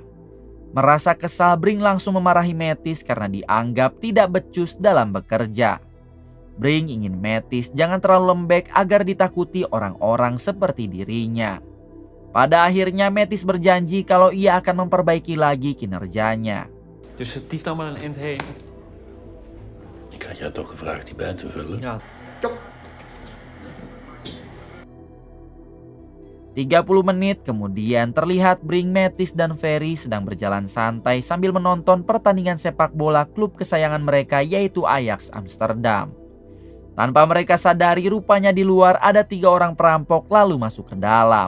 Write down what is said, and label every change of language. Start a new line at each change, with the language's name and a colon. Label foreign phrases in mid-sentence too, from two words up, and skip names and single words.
Indonesian: Merasa kesal, Brink langsung memarahi Matthijs karena dianggap tidak becus dalam bekerja. Brink ingin Matthijs jangan terlalu lembek agar ditakuti orang-orang seperti dirinya. Pada akhirnya Matthijs berjanji kalau ia akan memperbaiki lagi kinerjanya.
Dutch: Dus tief dan maar een eind heen. Ik had jou toch gevraagd die bij te vullen? Ja.
Indonesian: 30 menit kemudian terlihat Brink, Matthijs, dan Ferry sedang berjalan santai sambil menonton pertandingan sepak bola klub kesayangan mereka yaitu Ajax Amsterdam. Tanpa mereka sadari rupanya di luar ada 3 orang perampok lalu masuk ke dalam.